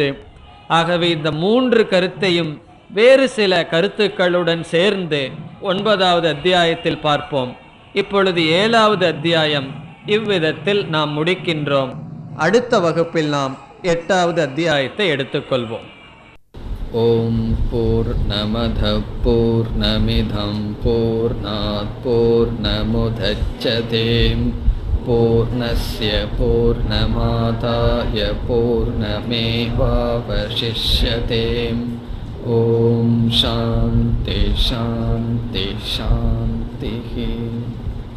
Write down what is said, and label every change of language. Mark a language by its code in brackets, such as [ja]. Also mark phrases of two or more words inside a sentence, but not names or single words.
[ta] ஆகவே இந்த 3 கருத்தையும் வேறு சில கருத்துக்களுடன் சேர்ந்து 9வது அத்தியாயத்தில் பார்ப்போம். இப்பொழுது 7வது அத்தியாயம் இவ்விதத்தில் நாம் முடிக்கின்றோம். அடுத்த வகுப்பில் நாம் 8வது அத்தியாயத்தை எடுத்துக்கொள்வோம். [sa] ॐ पूर्णमदः पूर्णमिदं पूर्णात् पूर्णमुदच्यते पूर्णस्य पूर्णमादाय पूर्णमेवावशिष्यते. ॐ शान्तिः शान्तिः शान्तिः.